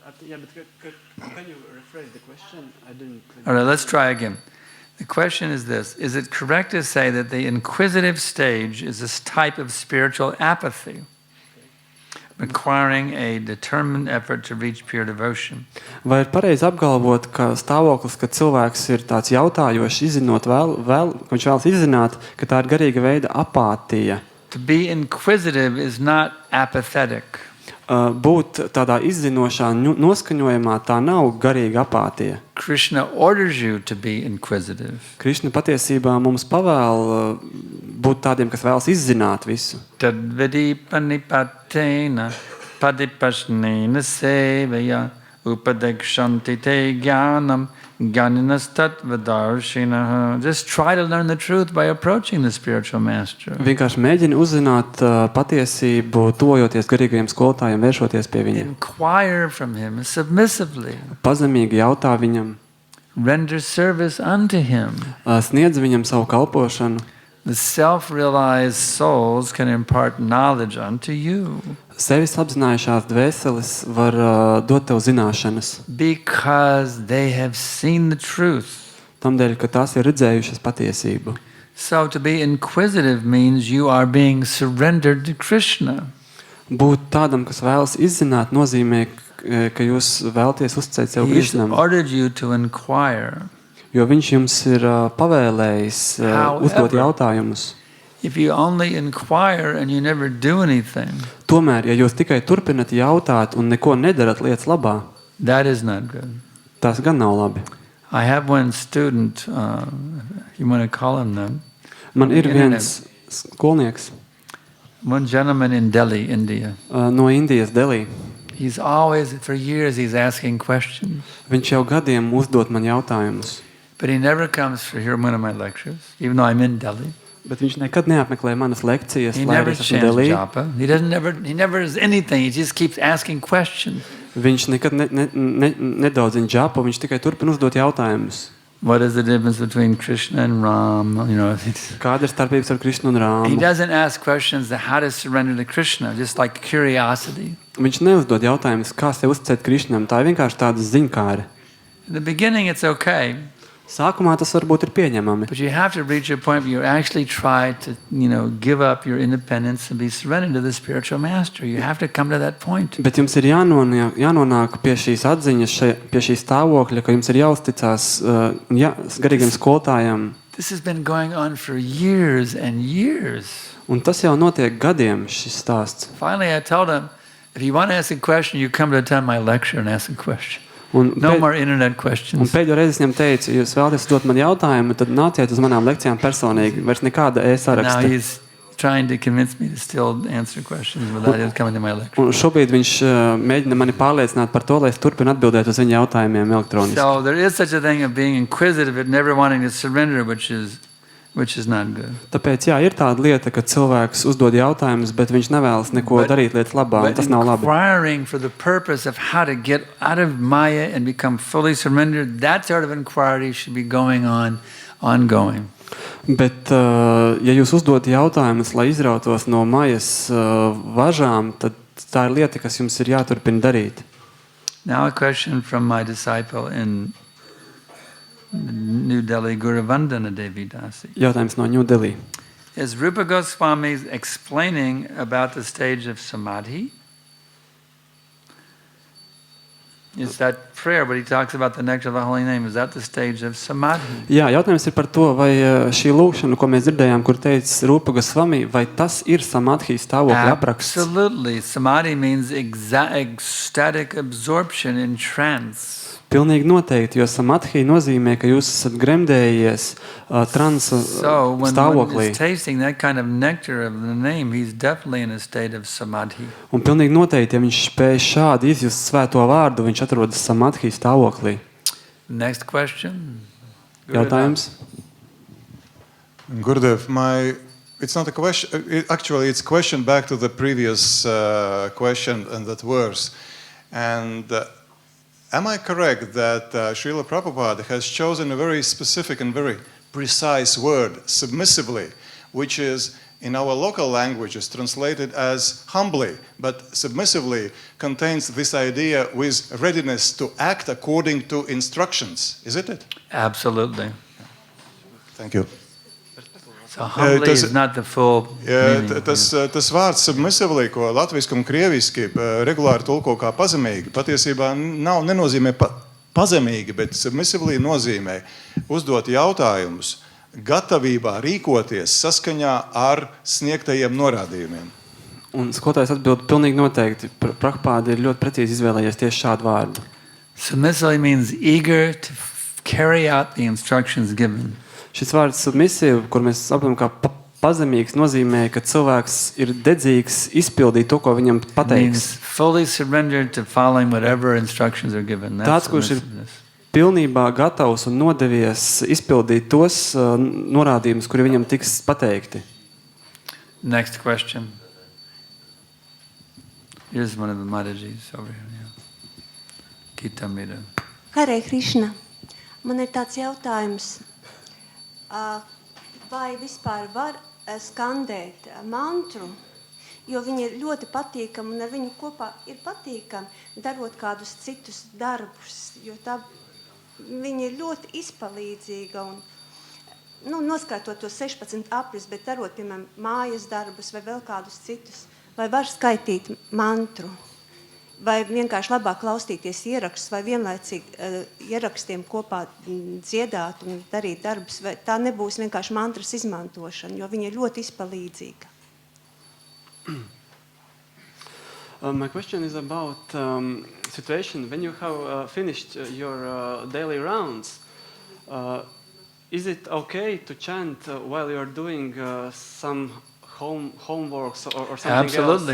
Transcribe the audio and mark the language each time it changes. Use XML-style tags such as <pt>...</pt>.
<en>Yeah, but can you rephrase the question? I didn't. All right, let's try again. The question is this: is it correct to say that the inquisitive stage is this type of spiritual apathy, requiring a determined effort to reach pure devotion?</en> <lv>Vai ir pareizi apgalvot, ka stāvoklis, kad cilvēks ir tāds jautājošs, izzinot ka viņš vēlas izzināt, ka tā ir garīga veida apātija?</lv> <en>To be inquisitive is not apathetic.</en> <lv>Būt tādā izzinošā noskaņojumā, tā nav garīga apātija.</lv> <en>Krishna orders you to be inquisitive.</en> <lv>Krišna patiesībā mums pavēl būt tādiem, kas vēlas izzināt visu.</lv> <sa>Tadvedi panipatena padipasnena sevaya upadekshanti te jnanam jnaninas tattvadarshinaha.</sa> <en>Just try to learn the truth by approaching the spiritual master.</en> <lv>Vienkārši mēģini uzzināt patiesību, tojoties garīgajiem skolotājiem, vēršoties pie viņiem.</lv> <en>Inquire from him submissively.</en> <lv>Pazemīgi jautā viņam,</lv> <en>Render service unto him.</en> <lv>Sniedz viņam savu kalpošanu.</lv> <en>The self-realized souls can impart knowledge unto you.</en> <lv>Sevis apzinājušās dvēseles var dot tev zināšanas.</lv> <en>Because they have seen the truth.</en> <lv>Tamdēļ, ka tās ir redzējušas patiesību.</lv> <en>So to be inquisitive means you are being surrendered to Krishna.</en> <lv>Būt tādam, kas vēlas izzināt, nozīmē, ka jūs vēlaties uzticēt sev</lv> <en>He's</en> <lv>Krishnam.</lv> <en>ordered you to inquire.</en> <lv>Jo viņš jums ir pavēlējis uzdot jautājumus.</lv> <en>If you only inquire and you never do anything,</en> <lv>Tomēr, ja jūs tikai turpinat jautāt un neko nedarat lietas labā,</lv> <en>that is not good.</en> <lv>tas gan nav labi.</lv> <en>I have one student, you want to call him that,</en> <lv>Man ir viens skolnieks</lv> <en>one gentleman in Delhi, India.</en> <lv>no Indijas, Delī.</lv> <en>He's always, for years, he's asking questions.</en> <lv>Viņš jau gadiem uzdot man jautājumus,</lv> <en>But he never comes to hear one of my lectures, even though I'm in Delhi.</en> <lv>bet viņš nekad neapmeklē manas lekcijas,</lv> <en>He</en> <lv>lai</lv> <en>never</en> <lv>arī esmu</lv> <en>chants</en> <lv>Delī.</lv> <en>japa. He never does anything. He just keeps asking questions.</en> <lv>Viņš nekad nedaudzina džapu, viņš tikai turpina uzdot jautājumus.</lv> <en>What is the difference between Krishna and Ram? You know,</en> <lv>Kāda ir starpības ar Krišnu un</lv> <en>he</en> <lv>Rāmu?</lv> <en>doesn't ask questions that how to surrender to Krishna, just like curiosity.</en> <lv>Viņš neuzdod jautājumus, kā sev uzticēt Krišnam. Tā ir vienkārši tāda ziņkāre.</lv> <en>In the beginning, it's okay,</en> <lv>Sākumā tas varbūt ir pieņemami,</lv> <en>but you have to reach a point where you actually try to, give up your independence and be surrendered to the spiritual master. You have to come to that point.</en> <lv>bet jums ir jānonāk pie šīs atziņas, pie šī stāvokļa, ka jums ir jāuzticās garīgiem skolotājiem.</lv> <en>This has been going on for years and years.</en> <lv>Un tas jau notiek gadiem, šis stāsts.</lv> <en>Finally, I told him, if you want to ask a question, you come to attend my lecture and ask a question. No more internet questions.</en> <lv>Pēdējo reizi es viņam teicu, ja jūs vēlaties dot man jautājumu, tad nāciet uz manām lekcijām personīgi. Vairs nekāda</lv> <en>Now</en> <lv>e-saraksta.</lv> <en>he's trying to convince me to still answer questions without him coming to my lecture.</en> <lv>Un šobrīd viņš mēģina mani pārliecināt par to, lai es turpinu atbildēt uz viņa jautājumiem elektroniski.</lv> <en>So there is such a thing of being inquisitive and never wanting to surrender, which is not good.</en> <lv>Tāpēc, jā, ir tāda lieta, ka cilvēks uzdod jautājumus, bet viņš nevēlas neko darīt lietas labā, un tas nav labi.</lv> <en>inquiring for the purpose of how to get out of Maya and become fully surrendered, that sort of inquiry should be going on, ongoing.</en> <lv>Bet, ja jūs uzdod jautājumus, lai izrautos no majas važām, tad tā ir lieta, kas jums ir jāturpina darīt.</lv> <en>Now a question from my disciple in New Delhi, Guru Vandana Devidasi.</en> <lv>Jautājums no New Delhi.</lv> <en>Is Rupa Goswami explaining about the stage of samadhi? Is that prayer, but he talks about the nectar of the holy name, is that the stage of samadhi?</en> <lv>Jā, jautājums ir par to, vai šī lūkšana, ko mēs dzirdējām, kur teica Rupa Goswami, vai tas ir samadhi stāvokļa apraksts?</lv> <en>Absolutely. Samadhi means ecstatic absorption in trance.</en> <lv>Pilnīgi noteikti, jo samadhi nozīmē, ka jūs esat gremdējies transa</lv> <en>So when one</en> <lv>stāvoklī.</lv> <en>is tasting that kind of nectar of the name, he's definitely in a state of samadhi.</en> <lv>Un pilnīgi noteikti, ja viņš spēj šādi izjust svēto vārdu, viņš atrodas samadhi stāvoklī.</lv> <en>Next question.</en> <lv>Jautājums?</lv> <en>Gurudev, it's not a question, actually it's a question back to the previous question and that verse. And am I correct that Srila Prabhupada has chosen a very specific and very precise word, submissively, which is in our local languages translated as humbly, but submissively contains this idea with readiness to act according to instructions, isn't it? Absolutely. Thank you. So humbly is not the full meaning.</en> <lv>Tas vārds submissively, ko latviski un krieviski regulāri tulko kā pazemīgi, patiesībā nenozīmē pazemīgi, bet submissively nozīmē uzdot jautājumus, gatavībā rīkoties saskaņā ar sniegtajiem norādījumiem. Un skolotājs atbild pilnīgi noteikti. Prabhupada ir ļoti precīzi izvēlējies tieši šādu vārdu.</lv> <en>Submissively means eager to carry out the instructions given.</en> <lv>Šis vārds submissīvi, kur mēs saprotam kā pazemīgs, nozīmē, ka cilvēks ir dedzīgs izpildīt to, ko viņam pateiks.</lv> <en>Means fully surrendered to following whatever instructions are given.</en> <lv>Tāds, kurš ir pilnībā gatavs un nodevies izpildīt tos norādījumus, kuri viņam tiks pateikti.</lv> <en>Next question. Here's one of the Madhajis over here. Yeah. Kitamira.</en> <lv>Hare Krishna, man ir tāds jautājums. Vai vispār var skandēt mantru, jo viņi ir ļoti patīkami un ar viņu kopā ir patīkami darot kādus citus darbus, jo tā viņi ir ļoti izpalīdzīga un noskaitot to 16 apris, bet darot, piemēram, mājas darbus vai vēl kādus citus, vai var skaitīt mantru, vai vienkārši labāk klausīties ierakstus, vai vienlaicīgi ierakstiem kopā dziedāt un darīt darbus, vai tā nebūs vienkārši mantras izmantošana, jo viņa ir ļoti izpalīdzīga.</lv> <en>My question is about situation when you have finished your daily rounds. Is it okay to chant while you're doing some homeworks or something Absolutely.</en>